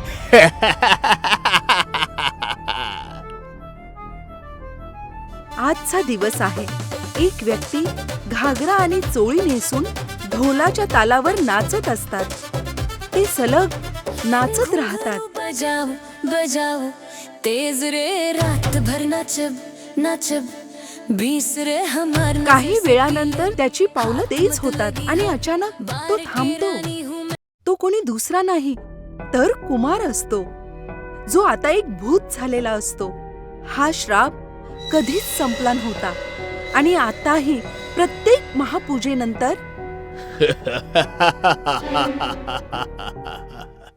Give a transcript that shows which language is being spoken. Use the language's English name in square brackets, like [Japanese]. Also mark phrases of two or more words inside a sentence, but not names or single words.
[Marathi] आजचा दिवस आहे. एक व्यक्ती घागरा आणि चोळी नेसून ढोलाच्या तालावर नाचत असतात. ते सलग नाचत राहतात. [Bhojpuri] बजाओ बजाओ तेज रे, रात भर नाचब नाचब, बीस रे हमार. [Marathi] काही वेळानंतर त्याची पावलं तेज होतात आणि अचानक तो थांबतो. तो कोणी दुसरा नाही तर कुमार असतो, जो आता एक भूत झालेला असतो. हा श्राप कधीच संपला नव्हता आणि आताही प्रत्येक महापूजेनंतर